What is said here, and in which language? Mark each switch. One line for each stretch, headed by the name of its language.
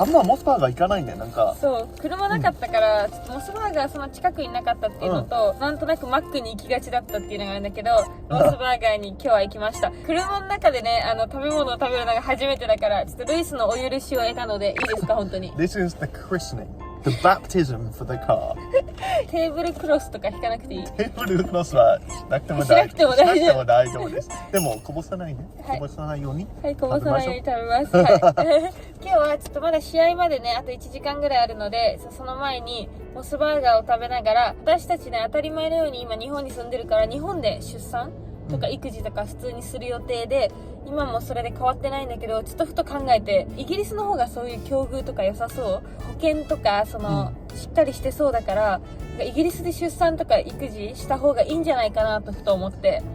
Japanese: あんまモスバーガー行かないね、なんか。そう、車なかったから、ちょっとモスバーガーその近くになかったっていうのと、なんとなくマックに行きがちだったっていうのがあるんだけど、モスバーガーに今日は行きました。車の中でね、食べ物を食べるのが初めてだから、ちょっとルイスのお許しを得たので、いいですか、本当に。
English: This is the christening.The baptism for the car.
Japanese: テーブルクロスとか引かなくていい？テーブルクロスはしなくても大丈夫です。でもこぼさないね。こぼさないように。はい、こぼさないように食べます。はい。今日はちょっとまだ試合までね、あと1時間ぐらいあるので、その前にモスバーガーを食べながら、私たちね、当たり前のように今日本に住んでるから、日本で出産とか育児とか普通にする予定で、今もそれで変わってないんだけど、ちょっとふと考えて、イギリスの方がそういう境遇とか良さそう、保険とかしっかりしてそうだから、イギリスで出産とか育児した方がいいんじゃないかなとふと思って。